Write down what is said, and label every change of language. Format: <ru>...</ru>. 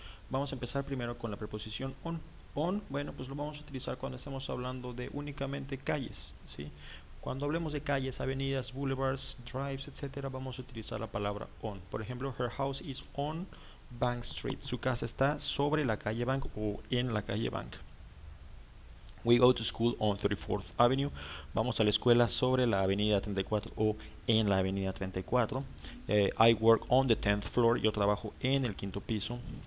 <es>Vamos a empezar primero con la preposición on. On, bueno, pues lo vamos a utilizar cuando estemos hablando de únicamente calles, ¿sí? Cuando hablemos de calles, avenidas, boulevards, drives, etcétera, vamos a utilizar la palabra on. Por ejemplo,</es> <en>her house is on Bank Street.</en> <es>Su casa está sobre la calle Bank o en la calle Bank.</es> <en>We go to school on 34th Avenue.</en> <es>Vamos a la escuela sobre la avenida 34 o en la avenida 34.</es> <en>I work on the 10th floor.</en> <es>Yo trabajo en el quinto piso.</es>